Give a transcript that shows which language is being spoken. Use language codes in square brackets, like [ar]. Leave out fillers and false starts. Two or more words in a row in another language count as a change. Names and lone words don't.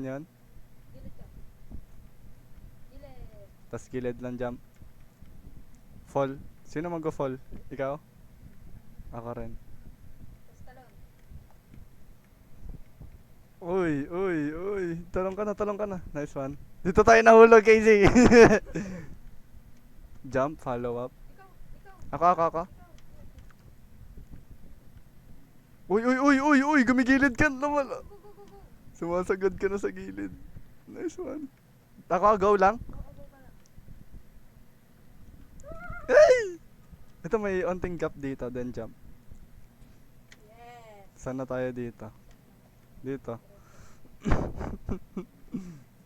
[tl] Gilid ka. Gilid. Tas gilid lang jump. Fall. Sino mag-fall? Ikaw? Ako rin. Tapos talon. Uy. Talong ka na. [en] Nice one. [tl] Dito tayo nahulog, Casey. [en] Jump, follow up. [tl] Ikaw. Ako. Uy, gumigilid ka naman. Go. Sumasagad ka na sa gilid. [en] Nice one. [tl] Ako, go lang. Go ka lang. Hey! Ito may onting gap dito, [en] then jump. [tl] Yes. Saan na tayo dito? Dito.